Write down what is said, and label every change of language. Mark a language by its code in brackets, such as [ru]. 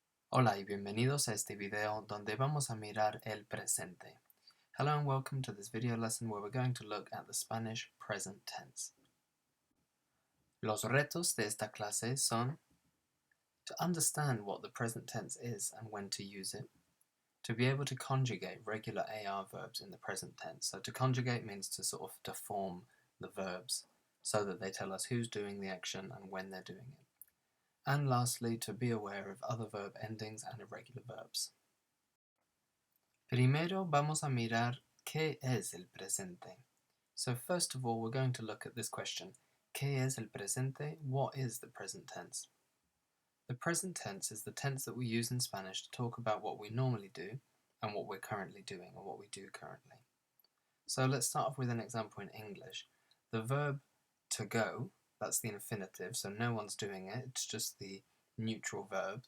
[es] Hola y bienvenidos a este video donde vamos a mirar el presente. [en] Hello and welcome to this video lesson where we're going to look at the Spanish present tense. [es] Los retos de esta clase son [en] to understand what the present tense is and when to use it, to be able to conjugate regular AR verbs in the present tense. So to conjugate means to sort of to form the verbs so that they tell us who's doing the action and when they're doing it. And lastly, to be aware of other verb endings and irregular verbs. [es] Primero vamos a mirar ¿qué es el presente? [en] So first of all, we're going to look at this question. [es] ¿Qué es el presente? [en] What is the present tense? The present tense is the tense that we use in Spanish to talk about what we normally do and what we're currently doing or what we do currently. So let's start off with an example in English. The verb to go, that's the infinitive, so no one's doing it, it's just the neutral verb.